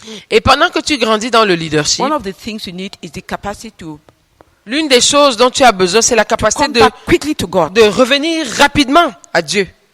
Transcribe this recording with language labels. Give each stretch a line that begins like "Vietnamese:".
French: et pendant que tu grandis dans le leadership,
English: one of the things you need is the capacity to
French: l'une des choses dont tu as besoin, c'est la capacité de revenir rapidement à Dieu.